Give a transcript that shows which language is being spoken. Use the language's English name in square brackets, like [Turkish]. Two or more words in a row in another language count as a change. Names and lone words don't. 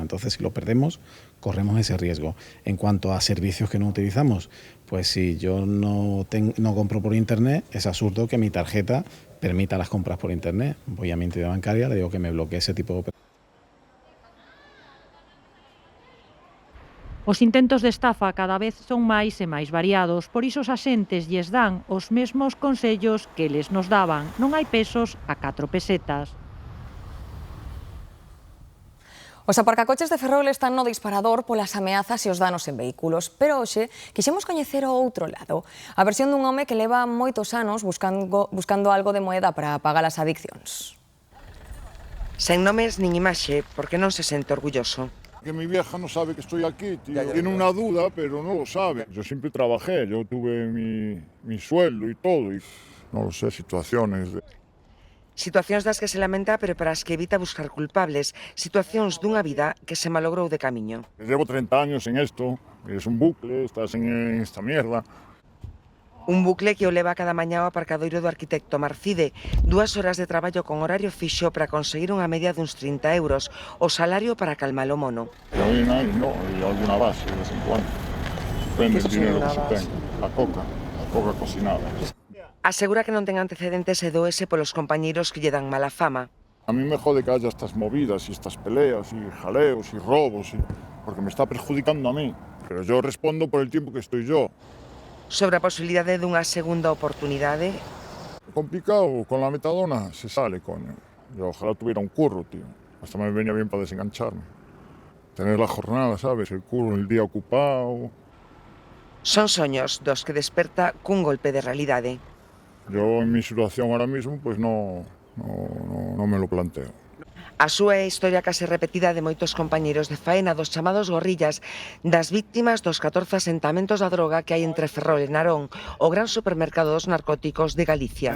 [Spanish] Entonces, si lo perdemos, corremos ese riesgo. En cuanto a servicios que no utilizamos, pues si yo no compro por internet, es absurdo que mi tarjeta permita las compras por internet. Voy a mi entidad bancaria, le digo que me bloquee ese tipo de operaciones. [Galician] Os intentos de estafa cada vez son máis e máis variados, por iso os axentes lles dan os mesmos consellos que eles nos daban. Non hai pesos a 4 pesetas. Os aparcacoches de Ferrol están no disparador polas ameazas e os danos en vehículos, pero hoxe quixemos coñecer o outro lado, a versión dun home que leva moitos anos buscando algo de moeda para pagar as adiccións. Sen nomes nin imaxe, porque non se sente orgulloso. [Spanish] Que mi vieja no sabe que estoy aquí, tío. Tiene una duda, pero no lo sabe. Yo siempre trabajé, yo tuve mi sueldo y todo, y no lo sé, situaciones [Galician] das que se lamenta, pero para as que evita buscar culpables, situacións dunha vida que se malogrou de camiño. [Spanish] Llevo 30 años en esto, es un bucle, estás en esta mierda. [Galician] Un bucle que o leva cada mañá ao aparcadoiro do arquitecto Marcide, 2 horas de traballo con horario fixo para conseguir unha media duns 30 euros, o salario para calmar o mono. [Spanish] Y alguna base de vez en cuando. Depende del dinero que se tenga. La coca cocinada. [Galician] Asegura que non ten antecedentes e doese polos compañeiros que lle dan mala fama. [Spanish] A mí me jode que haya estas movidas y estas peleas y jaleos y robos. porque me está perjudicando a mí. Pero yo respondo por el tiempo que estoy yo. [Galician] Sobre a posibilidade dunha segunda oportunidade, [Spanish] Complicado, con la metadona se sale, coño. Yo ojalá tuviera un curro, tío. Hasta me venía bien para desengancharme. Tener la jornada, ¿sabes? El curro, el día ocupado. [Galician] son soños dos que desperta cun golpe de realidade. [Spanish] Yo en mi situación ahora mismo, pues no me lo planteo. [Galician] A súa é a historia case repetida de moitos compañeiros de faena dos chamados gorrillas, das víctimas dos 14 asentamentos da droga que hai entre Ferrol e Narón, o gran supermercado dos narcóticos de Galicia.